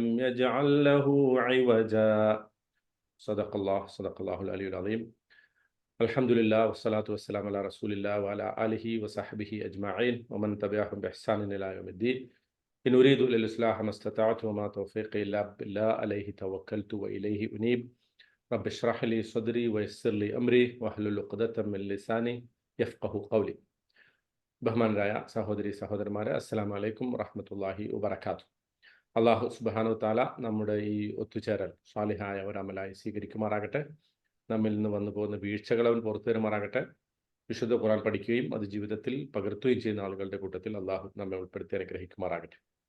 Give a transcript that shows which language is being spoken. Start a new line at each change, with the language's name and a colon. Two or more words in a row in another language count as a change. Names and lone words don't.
Arabic: يجعل له عوجا صدق الله العلي العظيم الحمد لله والصلاة والسلام على رسول الله وعلى آله وصحبه أجمعين ومن تبعهم بإحسان إلى يوم الدين إن أريد إلا الإصلاح ما استطعت وما توفيقي إلا بالله عليه توكلت وإليه أنيب رب اشرح لي صدري ويسر لي أمري واحلل عقدة من لساني يفقهوا قولي.
Malayalam: ബഹുമാനരായ സഹോദരി സഹോദരന്മാരെ,
Arabic: السلام عليكم ورحمة الله وبركاته.
Malayalam: അല്ലാഹു
Arabic: سبحانه تعالى
Malayalam: നമ്മുടെ ഈ ഒത്തുചേരൽ സാലിഹായ ഒരു അമലായി സ്വീകരിക്കുമാറാകട്ടെ. നമ്മിൽ നിന്ന് വന്നു പോകുന്ന വീഴ്ചകൾ അവൻ പുറത്തു തരുമാറാകട്ടെ. വിശുദ്ധ ഖുർആൻ പഠിക്കുകയും അത് ജീവിതത്തിൽ പകർത്തുകയും ചെയ്യുന്ന ആളുകളുടെ കൂട്ടത്തിൽ അള്ളാഹു നമ്മെ ഉൾപ്പെടുത്തി അനുഗ്രഹിക്കുമാറാകട്ടെ.